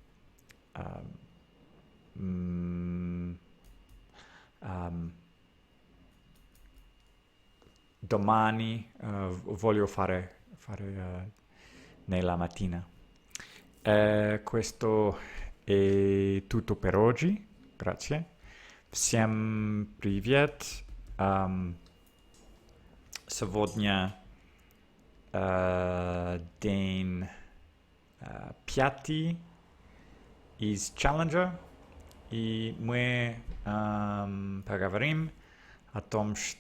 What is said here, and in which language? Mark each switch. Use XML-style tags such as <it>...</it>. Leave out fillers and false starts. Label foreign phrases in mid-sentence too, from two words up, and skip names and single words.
<it>mm, um, domani voglio fare nella mattina. Questo è tutto per oggi, grazie.</it> <ru>Всем привет. Сегодня день пятый из Challenger, и мы поговорим о том,</ru>